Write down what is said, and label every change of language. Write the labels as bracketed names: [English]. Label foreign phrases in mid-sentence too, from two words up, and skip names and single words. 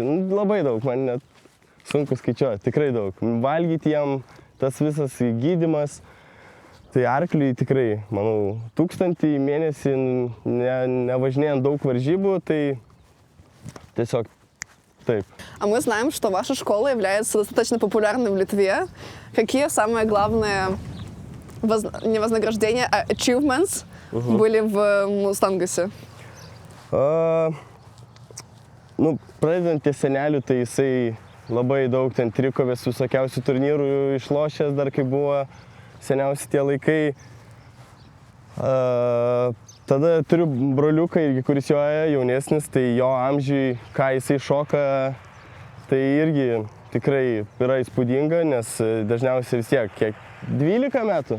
[Lithuanian] Labai daug, man net sunku skaičiuoti, tikrai daug. Valgyti jam, tas visas gydymas. Tai arkliui tikrai, manau, 1000 į mėnesį, nevažinėjant daug varžybų, tai tiesiog taip. [Russian] А мы знаем, что ваша школа является достаточно популярной в Литве. Какие самые главные не вознаграждения, а achievements были в Мустангусе? [Lithuanian] Pradedant ties seneliu, tai jisai labai daug ten trikovės visokiausių turnyrų išlošęs, dar kai buvo seniausi tie laikai. Tada turiu broliuką, kuris joja jaunesnis, tai jo amžiui, ką jisai šoka, tai irgi tikrai yra įspūdinga, nes dažniausiai vis tiek, kiek 12 metų.